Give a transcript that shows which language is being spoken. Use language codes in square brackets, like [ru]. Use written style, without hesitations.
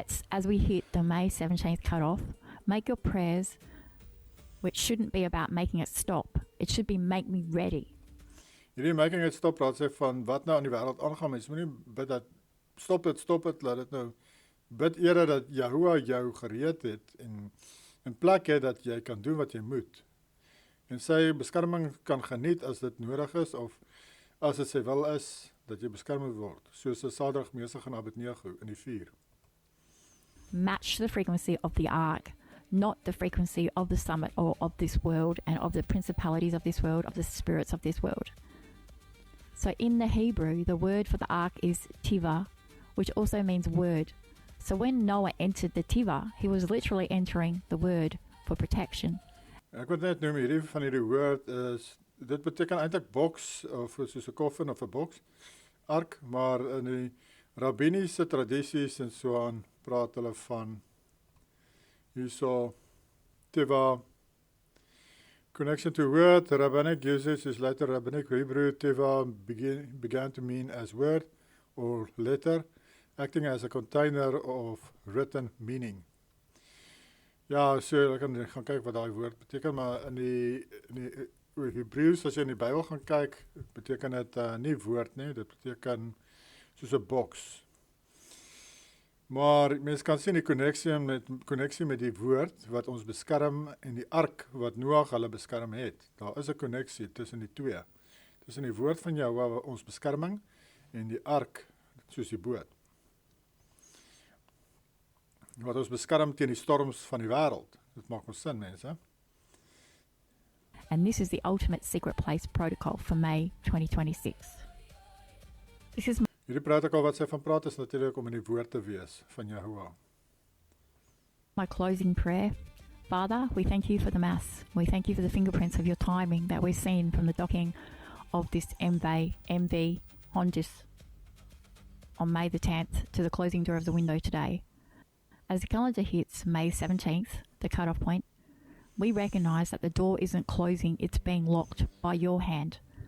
[en] As we hit the May 17th cutoff, make your prayers, which shouldn't be about making it stop. It should be make me ready. [af] Hierdie [en] making it stop [af] praat sy van wat nou aan die wêreld aangaan. Mens moet nie bid dat stop dit, laat dit nou bid eerder dat Jehovah jou gereed het en in plek het dat jy kan doen wat jy moet. En sy beskerming kan geniet as dit nodig is, of as dit sy wil is, dat jy beskerm word, soos Sadrag, Mesach en Abednego in die vuur. [en] Match the frequency of the ark, not the frequency of the summit or of this world and of the principalities of this world, of the spirits of this world. So in the Hebrew, the word for the ark is tiva, which also means word. So when Noah entered the tiva, he was literally entering the word for protection. [af] Ek wil net noem hierdie van hierdie woord is, dit beteken eintlik boks, of soos 'n koffin of 'n boks, ark, maar in die rabbiniese tradisies en so aan, praat hulle van hierso tiva, [en] connection to word. Rabbinic usage is later rabbinic Hebrew. Tiva began to mean as word or letter, acting as a container of written meaning. [af] Ja, so ek kan gaan kyk wat daai woord beteken, maar in die Hebreëus, as jy in die Bybel gaan kyk, beteken dit nie woord nie, dit beteken soos 'n boks. Maar mens kan sien die konneksie met die woord wat ons beskerm en die ark wat Noag hulle beskerm het. Daar is 'n konneksie tussen die twee. Tussen die woord van Jehovah ons beskerming en die ark soos die boot. Wat ons beskerm teen die storms van die wêreld. Dit maak ons sin, mense. [en] And this is the ultimate secret place protocol for May 2026. This is [af] Hierdie protokol wat sy van praat is natuurlik om in die woord te wees van Jehovah. [en] my closing prayer. Father, we thank you for the Mass. We thank you for the fingerprints of your timing that we've seen from the docking of this MV Hondius on May the 10th to the closing door of the window today. As the calendar hits May 17th, the cut-off point, we recognise that the door isn't closing, it's being locked by your hand.